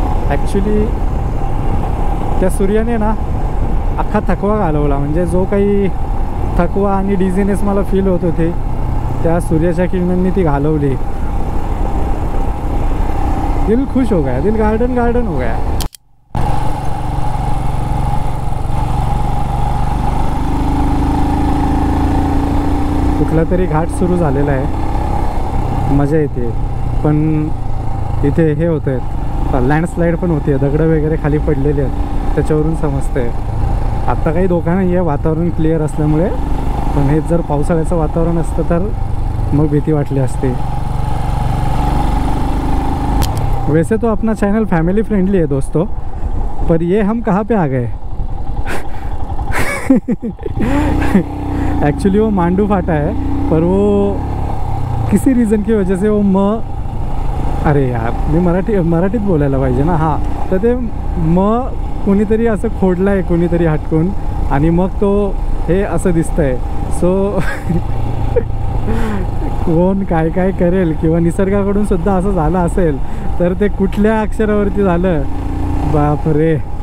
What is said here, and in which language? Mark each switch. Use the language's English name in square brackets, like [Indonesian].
[Marathi] Actually त्या सूर्याने ना अख्खा थकवा घालवला. म्हणजे जो काही थकवा आणि डिझीनेस मला फील होत होते त्या सूर्याच्या किरणांनी ती घालवली. [Hindi] दिल खुश हो गया, दिल गार्डन गार्डन हो गया. [Marathi] कुठला तरी घाट सुरू झालेला आहे. मजा येते. पण इथे हे होतं आहे, लँडस्लाईड पण होते. दगडं वगैरे खाली पडलेले आहेत त्याच्यावरून समजतं आहे. आत्ता काही धोका नाही आहे, वातावरण क्लिअर असल्यामुळे. पण हे जर पावसाळ्याचं वातावरण असतं तर मग भीती वाटली असते. [Hindi] वैसे तो अपना चैनल फैमिली फ्रेंडली है दोस्तों, पर ये हम कहाँ पे आ गए. एक्चुअली वो मांडू फाटा है, पर वो किसी रीज़न की वजह से वो अरे यार [Marathi] मी मराठीत बोलायला पाहिजे ना. हां, तर ते कोणीतरी असं खोडलं आहे कोणीतरी हटकून आणि मग तो हे असं दिसतं आहे. सो कोण काय काय करेल किंवा निसर्गाकडून सुद्धा असं झालं असेल तर ते कुठल्या अक्षरावरती झालं, बापरे.